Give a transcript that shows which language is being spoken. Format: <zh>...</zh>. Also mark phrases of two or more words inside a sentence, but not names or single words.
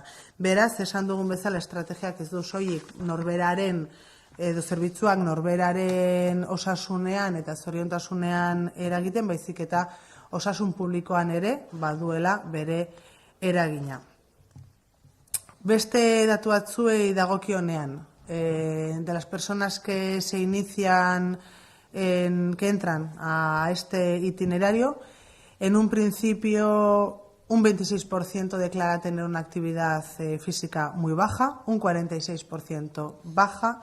<eu>Beraz, esan dugun bezala estrategiak ez du soilik norberaren edo zerbitzuak norberaren osasunean eta zoriontasunean eragiten, baizik eta osasun publikoan ere baduela bere eragina. Beste datu batzuei dagokionean,</eu> <es>de las personas que se inician, que entran a este itinerario, en un principio un 26% declara tener una actividad física muy baja, un 46% baja.</es>